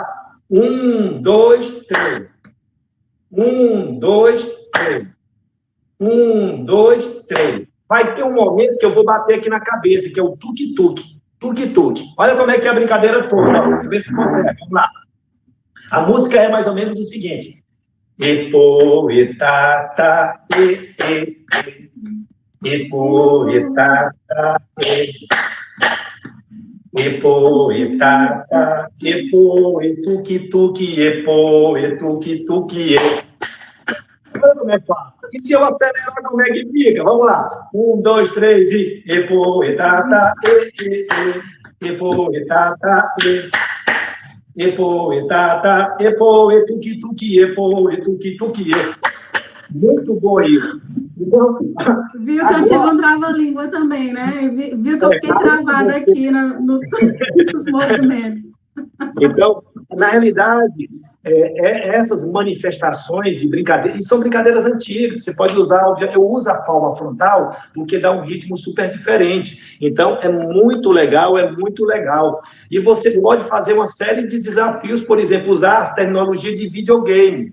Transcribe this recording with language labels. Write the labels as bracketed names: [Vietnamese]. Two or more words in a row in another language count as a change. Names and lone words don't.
[Portuguese] 1, 2, 3. 1, 2, 3. 1, 2, 3. Vai ter um momento que eu vou bater aqui na cabeça, que é o tuk-tuk. Tuk-tuk. Olha como é que é a brincadeira toda. Deixa eu ver se consegue. Vamos lá. A música é mais ou menos o seguinte. Epo, etata, e. Epo, etata, e. Epo, etata, epo, etuki-tuki, epo, etuki-tuki, e. Olha como é fácil. E se eu acelerar, como é que fica? Vamos lá. 1, 2, 3 e... Epo, etata, e. Epo, etata, e. Epo, etata, epo, etuki-tuki, epo, etuki-tuki, e. Muito bom isso. Então, viu que eu tive um trava-língua também, né? Viu que eu fiquei travada aqui nos movimentos. Então, na realidade, essas manifestações de brincadeira, e são brincadeiras antigas, você pode usar, eu uso a palma frontal, porque dá um ritmo super diferente, então é muito legal, e você pode fazer uma série de desafios, por exemplo, usar as tecnologias de videogame.